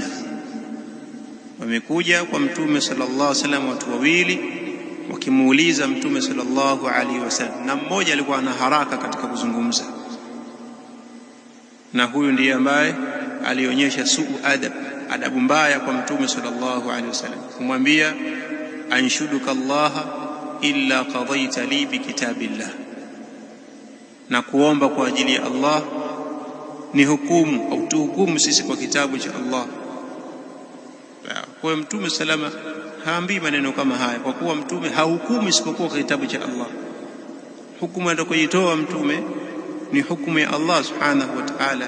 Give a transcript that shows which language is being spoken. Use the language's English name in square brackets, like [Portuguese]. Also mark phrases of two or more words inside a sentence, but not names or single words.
[Swahili] Wamekuja kwa Mtume [Arabic] صلى الله عليه وسلم [Swahili] watu wawili, wakimuuliza Mtume [Arabic] صلى الله عليه وسلم, [Swahili] na mmoja alikuwa ana haraka katika kuzungumza. na huyu ndiye ambaye alionyesha adabu mbaya kwa Mtume [Arabic] صلى الله عليه وسلم, [Swahili] kumwambia [Arabic] أنشدك الله إلا قضيت لي بكتاب الله, [Swahili] na kuomba kwa ajili ya Allah ni hukumu au tuhukumu sisi kwa kitabu cha Allah. Kwa Mtume salama haambii maneno kama haya, kwa kuwa Mtume hahukumu isipokuwa kwa kitabu cha Allah. Hukumu atakayoitoa Mtume ni hukumu ya Allah [Arabic] سبحانه وتعالى.